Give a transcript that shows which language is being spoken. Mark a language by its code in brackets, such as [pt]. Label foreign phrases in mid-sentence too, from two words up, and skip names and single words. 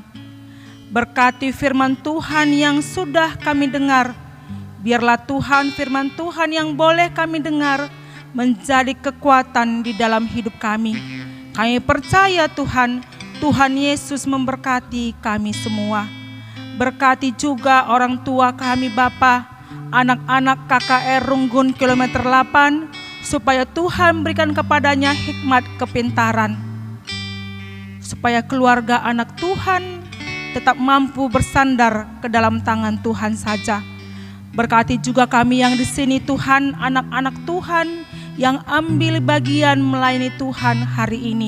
[id] Berkati firman Tuhan yang sudah kami dengar, biarlah Tuhan firman Tuhan yang boleh kami dengar menjadi kekuatan di dalam hidup kami. Kami percaya Tuhan, Tuhan Yesus memberkati kami semua. Berkati juga orang tua kami Bapa, anak-anak KKR Runggun kilometer 8, supaya Tuhan berikan kepadanya hikmat kepintaran, supaya keluarga anak Tuhan tetap mampu bersandar ke dalam tangan Tuhan saja. Berkati juga kami yang di sini Tuhan, anak-anak Tuhan yang ambil bagian melayani Tuhan hari ini.